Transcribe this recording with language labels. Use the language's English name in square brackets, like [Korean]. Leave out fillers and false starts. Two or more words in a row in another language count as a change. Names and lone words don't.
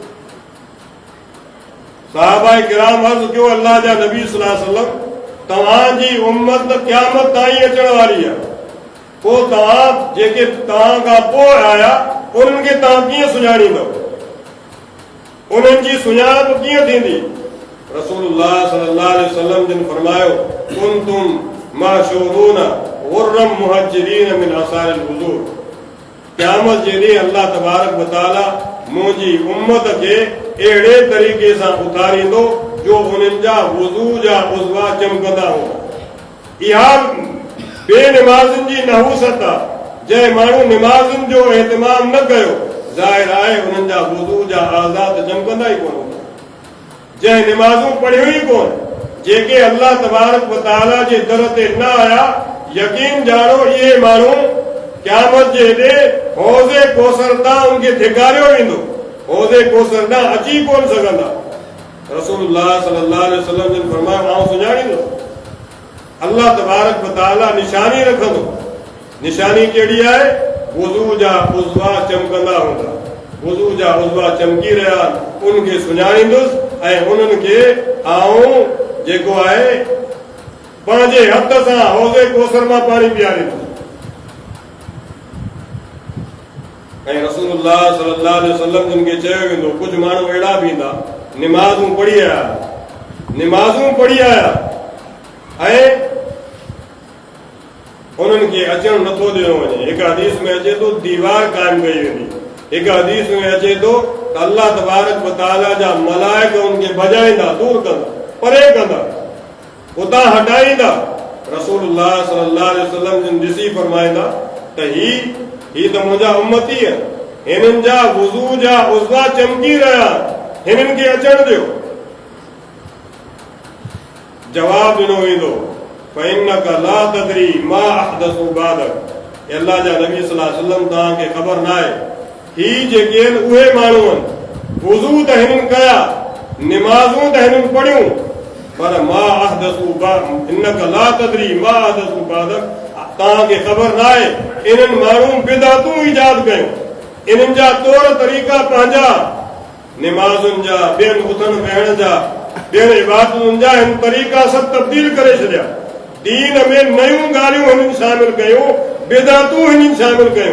[Sindhi] सहाबाए किराम अर्ज़ कयो, अल्लाह जा नबी [Arabic] صلى الله عليه وسلم, [Sindhi] तव्हांजी उम्मत क़यामत ताईं अचण वारी आहे, पोइ तव्हां जेके तव्हां खां पोइ आया उन्हनि खे तव्हां कीअं सुञाणींदव, उन्हनि जी सुञाणप कीअं थींदी? [Arabic] رسول الله صلى الله عليه وسلم [Sindhi] जिन फरमायो, [Arabic] كنتم محشورون غرا محجلين من آثار الوضوء, [Sindhi] क़यामत जे ॾींहुं [Arabic] الله تبارك وتعالى [Sindhi] मुंहिंजी उम्मत खे अहिड़े तरीक़े सां उथारींदो जो उन्हनि जा वुज़ू जा उज़वा चमकंदा हूंदा। इहा बेनिमाज़िन जी नहूसत आहे। जंहिं माण्हू निमाज़ुनि जो एहतमाम न कयो, ज़ाहिर आहे उन्हनि जा वुज़ू जा आज़ाद चमकंदा ई कोन हूंदा। जंहिं निमाज़ूं पढ़ियूं ई कोन, जेके [Arabic] الله تبارك وتعالى [Sindhi] जे दर ते न आया, यकीन जाणो इहे माण्हू क़यामत जे ॾे हौज़े कौसर तां उनखे धिकारियो वेंदो, हौज़े कौसर तां अची कोन सघंदा। [Arabic] رسول الله صلى الله عليه وسلم [Sindhi] जिन फरमायो, आउं सुञाणींदुसि। [Arabic] الله تبارك وتعالى [Sindhi] निशानी रखंदो। निशानी कहिड़ी आहे? वुज़ू जा उज़वा चमकंदा हूंदा, वुज़ू जा उज़वा चमकी रहिया, उनखे सुञाणींदुसि ऐं उन्हनि खे आऊं जेको आहे पंहिंजे हथ सां हौज़े कौसर मां पाणी पीआरींदुसि। ऐं [Arabic] رسول الله صلى الله عليه وسلم [Sindhi] जिन खे चयो वेंदो, कुझु माण्हू अहिड़ा बि ईंदा, निमाज़ूं पढ़ी आया ऐं उन्हनि खे अचणु नथो ॾिनो वञे। हिकु हदीस में अचे थो दीवार क़ाइमु कई वेंदी, हिकु हदीस में अचे थो त [Arabic] الله تبارك وتعالى [Sindhi] जा मलाइक उनखे भॼाईंदा, दूर कंदा, परे कंदा, उतां हटाईंदा। [Arabic] رسول الله صلى الله عليه وسلم [Sindhi] जिन ॾिसी फरमाईंदा त ही त मुंहिंजा उम्मती आहिनि, हिननि जा वुज़ू जा उज़वा चमकी रहिया, हिननि खे अचणु ॾियो। जवाब ॾिनो वेंदो, [Arabic] فإنك لا تدري ما أحدثوا بعدك, [Sindhi] अल्लाह जा नबी [Arabic] صلى الله عليه وسلم [Sindhi] तव्हांखे ख़बर न आहे, ही जेके आहिनि उहे माण्हू आहिनि, वुज़ू त हिननि कया, निमाज़ूं त हिननि पढ़ियूं, पर [Arabic] ما أحدثوا إنك لا تدري ما أحدثوا بعدك, [Sindhi] तव्हांखे ख़बर न आहे इन्हनि माण्हू बिदअतूं ईजाद कयूं, इन्हनि जा तौर तरीक़ा पंहिंजा निमाज़ुनि जा, ॿियनि उथण वेहण जा, ॿियनि इबादतुनि जा हिन तरीक़ा सभु तब्दील करे छॾिया। दीन में नयूं ॻाल्हियूं हिननि शामिल कयूं, बिदअतूं हिननि शामिल कयूं।